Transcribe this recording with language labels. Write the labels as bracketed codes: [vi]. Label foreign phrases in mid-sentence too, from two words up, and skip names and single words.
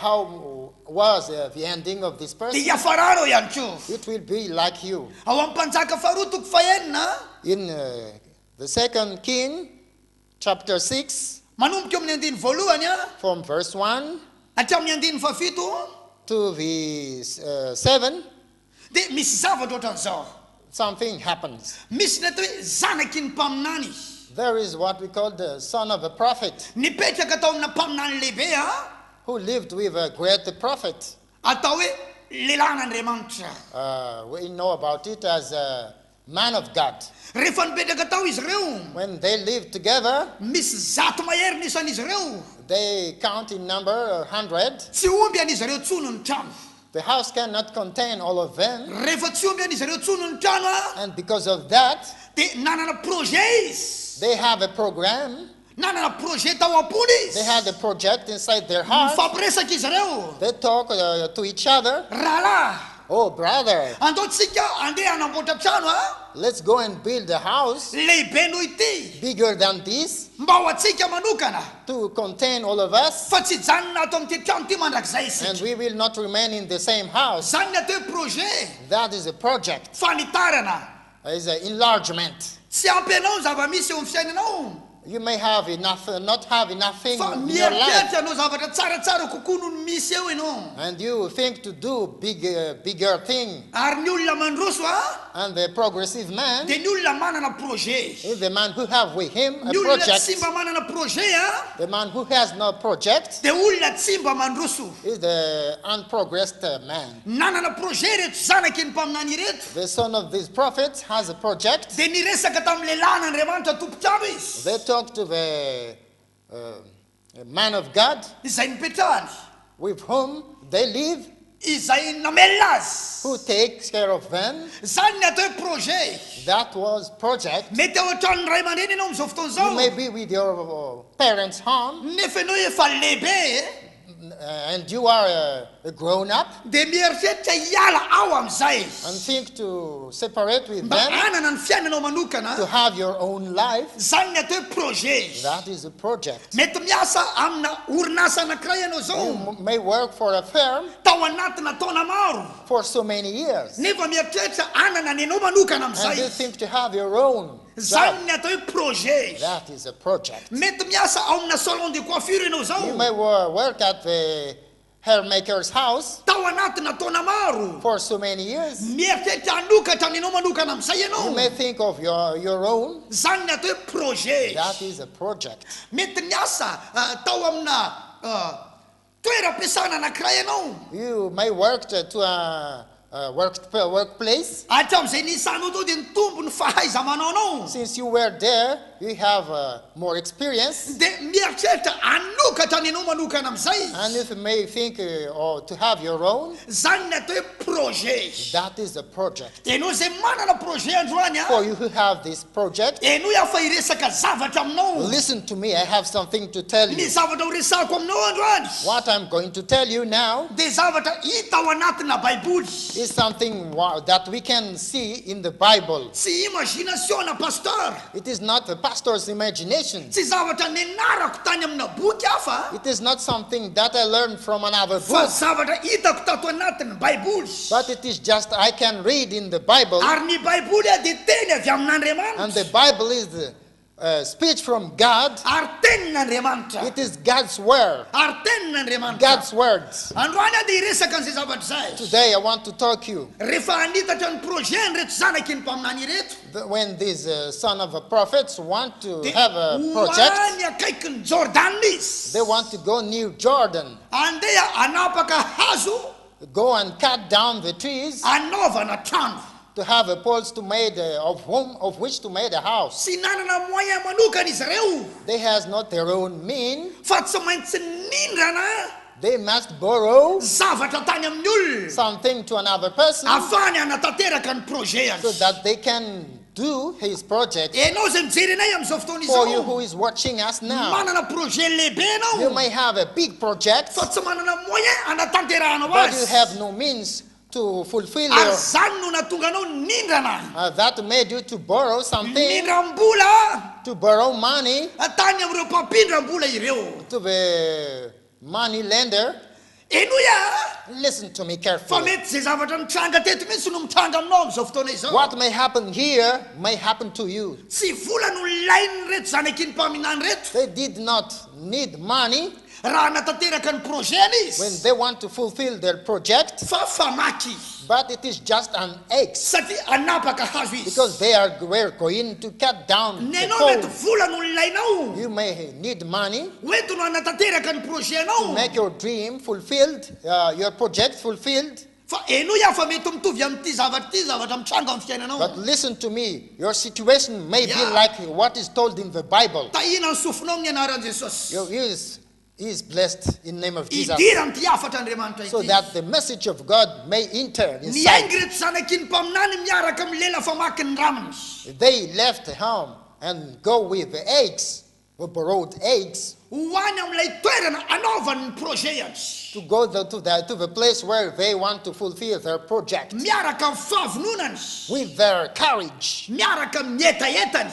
[en] How was the ending of this person? [mg] dia hiafarano ihany ko [en] It will be like you. [mg] ao amin'ny mpanjaka faharoa toko fahenina [en] In the second King, chapter 6, [mg] manomboka eo amin'ny andiny voalohany [en] from verse 1 [mg] hatramin'ny andiny fafito [en] to the 7, [mg] dia misy zavatra ohatran'izao [en] something happens. [mg] misy ny atao hoe zanaky ny mpaminany [en] There is what we call the son of a prophet, [mg] nipetraka atao amina mpaminany lehibe [en] who lived with a great prophet. [mg] atao hoe lehilahin'Andriamanitra [en] We know about it as a man of God. [mg] rehefa nipetraka tao izy ireo [en] When they lived together, [mg] misy zato mahery nisan'izy ireo [en] they count in number 100. [mg] tsy omby an'izy ireo tsono ny trano [en] The house cannot contain all of them. [mg] rehefa tsy omby an'izy ireo tsono ny trano [en] And because of that, [mg] dia nanana projet izy [en] they have a program. [mg] nanana projet tao am-pony [en] They [mg] izy [en] had a project inside their heart. [mg] mifampiresaka izy ireo [en] They talk to each other. [mg] rahalahy [en] Oh, brother, [mg] andaotsika andeha hanamboatra trano a [en] let's go and build a house [mg] lehibe noho ity [en] bigger than this [mg] mba ho atsika manokana [en] to contain all of us, [mg] fa tsy janona ato amin'ity trano ity mandrakizay [en] and [mg] isika [en] we will not remain in the same house. [mg] zany ny atao hoe projet [en] That is a project. [mg] fanitarana [en] It's an enlargement. [mg] tsy ampy anao ny zava-misy eo amin'ny fiainanao [en] You may have enough, not have enough things [mg] fa [en] in your life, [mg] mieritreritra anao zavatra tsaratsara kokoa noho ny misy eo ianao [en] and you think to do bigger thing. [mg] ary ny olona mandroso a [en] And the progressive man [mg] dia ny olona manana projet [en] is the man who have with him a [mg] ny olona tsy [en] project. [mg] mba manana projet a [en] The man who has no project [mg] dia olona tsy mba mandroso [en] is the unprogressed man. [mg] nanana projet reto zanaky ny mpaminany reto [en] The son of this prophet has a project. [mg] dia niresaka tamin'ilay lan'andriamanitra tompotrano izy [en] They talk to the man of God [mg] izay nipetrahany [en] with whom they live, [mg] izay namelona azy [en] who takes care of them. [mg] zany ny atao hoe projet [en] That was project. [mg] mety ao an-tranony ray aman-dreny ianao amin'izao fotoana [en] You [mg] zao [en] may be with your parents' home, [mg] nefa ianao efa lehibe [en] and you are a grown up, [mg] dia mieritreritra hiala ao amin'izay [en] and think to separate with [mg] mba [en] them, [mg] anana ny fiainanao manokana [en] to have your own life. [mg] zany ny atao hoe projet [en] That is a project. [mg] mety miasa amina orinasa anankiray ianao zao [en] You may work for a firm [mg] tao anatina taona maro [en] for so many years, [mg] nefa mieritreritra anana ny anao manokana [en] and you [mg] amin'izay [en] think to have your own [mg] zany [en] job. [mg] ny atao hoe projet [en] That is a project. [mg] mety miasa ao amina [fr] salon de coiffure [mg] ianao [en] You [mg] zao [en] may work at the hair maker's house [mg] tao anatina taona maro [en] for so many years. [mg] mieritreritra hanokatra ny anao manokana amin'izay [en] You [mg] ianao [en] may think of your own. [mg] zany ny atao hoe projet [en] That is a project. [mg] mety miasa tao amina toeram-piasana anankiray ianao [en] You may work to a workplace. [mg] hatramin'izay nisanao tao dia nitombo ny fahaiza-manao anao [en] Since you were there, you have more experience. [mg] dia mieritreritra hanokatra ny anao manokana amin'izay [en] And if you may think or to have your own, [mg] zany ny atao hoe projet [en] that is a project. [mg] ianao zay manana projet androany [en] For [mg] a [en] you who have this project, [mg] ianao afa hiresaka zavatra aminao [en] listen to me, I have something to tell [mg] ny [en] you. [mg] zavatra ho resako aminao androany [en] What I'm going to tell you now [mg] dia zavatra hita ao anatina baiboly [en] is something that we can see in the Bible. [mg] tsy imagination na pasteur [en] It is not the pastor's imagination. [mg] tsy zavatra nenarako tany amina boky afa [en] It is not something that I learned from another [mg] fa [en] book, [mg] zavatra hitako tato anatiny baiboly [en] but it is just I can read in the Bible, [mg] ary ny baiboly a dia teny avy [en] and [mg] amin'andriamanitra [en] the Bible is the speech from God. [mg] ary tenin'andriamanitra [en] It is God's word, [mg] ary tenin'andriamanitra [en] God's words. [mg] androany a dia hiresaka an'izay zavatra zay [en] Today I want to talk you. [mg] rehefa hanitatra ny projet ny reto zanaky ny mpaminany reto [en] When these son of prophets want to [mg] dia [en] have a project, [mg] hoany akaiky ny jordan izy [en] they want to go near Jordan, [mg] andeha anapaka hazo [en] go and cut down the trees [mg] anaovana trano [en] to have a poles to made of which to made a house. [mg] tsy nanana moyen manokana izy ireo [en] They has not their own mean. [mg] fa tsy maintsy nindrana [en] They must borrow [mg] zavatra tany amin'ny olona [en] something to another person [mg] afahany hanatanteraka ny projet [en] so [mg] azy [en] that they can do his project. [mg] ianao zay mijery anay amin'izao fotoana [en] For you who [mg] izao [en] is watching us now, [mg] manana projet lehibe [en] you [mg] ianao [en] may have a big project, [mg] fa tsy manana moyen hanatanterahana [en] but you [mg] azy [en] have no means to fulfill [mg] ary [en] your, [mg] zany no natonga anao nindrana [en] that made you to borrow something, [mg] nindram-bola [en] to borrow money [mg] tany amin'ireo mpampindram-bola ireo [en] to the money lender. [mg] enoa [en] Listen to me [mg] fa [en] carefully. [mg] mety zay zavatra mitranga teto mihitsy no mitranga aminao amin'izao fotoana izao [en] What may happen here may happen to you. [mg] tsy vola no lainy reto zanaky ny mpaminany reto [en] They did not need money [mg] raha natanteraka ny projet [en] when [mg] izy [en] they want to fulfill their project, [mg] fa famaky [en] but it is just an X [mg] satria anapaka hazo izy [en] because were going to cut down the [mg] nenao mety [en] pole. [mg] vola no lainao [en] You may need money [mg] oento no hanatanteraka ny projet [en] to [mg] anao [en] make your dream fulfilled, your project fulfilled. [mg] fa eno ia fa mety mitovy amin'ity zavatra mitranga amin'ny fiainanao [en] But listen to me, your situation may be Yeah. like what is told in the Bible. [mg] tahina ny sofinao amin'ny anaran'i jesosy [en] He is blessed in the name of Jesus, [mg] idira ny ty afatra andriamanitra [en] so [mg] ity [en] that the message of God may enter [mg] ny [en] inside. [mg] aingy reto zanaky ny mpaminany miaraka milela famaky ny raminy [en] They left home and go with the eggs. who borrowed eggs [mg] ho any amin'ilay toerana anaovany projet [en] to go to the place where they want to fulfill their project. [mg] miaraka amin'ny fahavononany [en] With their courage, [mg] miaraka mietaetany